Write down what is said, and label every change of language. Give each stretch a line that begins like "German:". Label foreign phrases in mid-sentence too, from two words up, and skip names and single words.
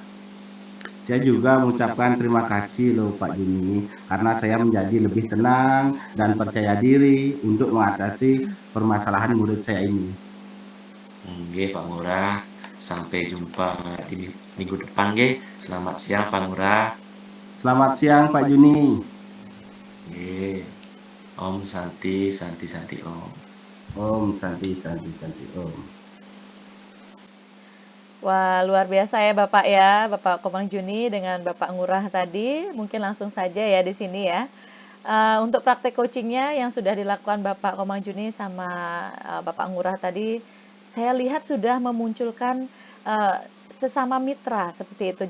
Indonesian: Saya juga mengucapkan terima kasih loh Pak Juni, karena saya menjadi lebih tenang dan percaya diri untuk mengatasi permasalahan murid saya ini. Oke Pak Ngurah, sampai jumpa di minggu depan nggih. Selamat siang Pak Ngurah. Selamat siang Pak Juni.
Sanskrit: Nggih. Om Santi Santi Santi Om. Om Santi Santi Santi Om.
Indonesian: Wah, luar biasa ya Bapak ya, Bapak Komang Juni dengan Bapak Ngurah tadi. Mungkin langsung saja ya di sini ya. Untuk praktek coachingnya yang sudah dilakukan Bapak Komang Juni sama Bapak Ngurah tadi, saya lihat sudah memunculkan sesama mitra seperti itu.